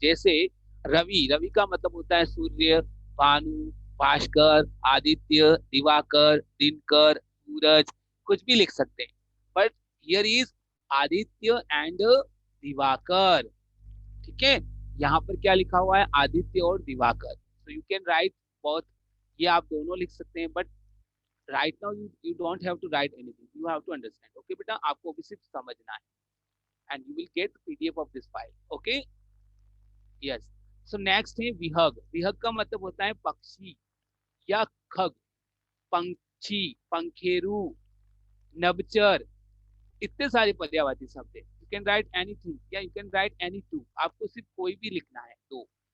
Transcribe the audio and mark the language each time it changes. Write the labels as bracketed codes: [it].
[hi] जैसे रवि, रवि का मतलब होता है सूर्य, भानु, भास्कर, आदित्य, दिवाकर, दिनकर, सूरज, कुछ भी लिख सकते हैं. [en] But here is Aditya and Diwakar. [hi] ठीक है, यहाँ पर क्या लिखा हुआ है, आदित्य और Diwakar. [en] So you can write both. [hi] ये आप दोनों लिख सकते हैं. [en] But right now you don't have to write anything, you have to understand. [hi] Okay बेटा, आपको भी सिर्फ समझना है. [en] and you will get PDF of this file. Okay. Yes. So next है विहग. [hi] विहग का मतलब होता है पक्षी या खग, पंछी, पंखेरु, नभचर, इतने सारे पर्यायवाची शब्द है. [en] can write anything या you can write any two, [hi] आपको सिर्फ कोई भी लिखना है दो।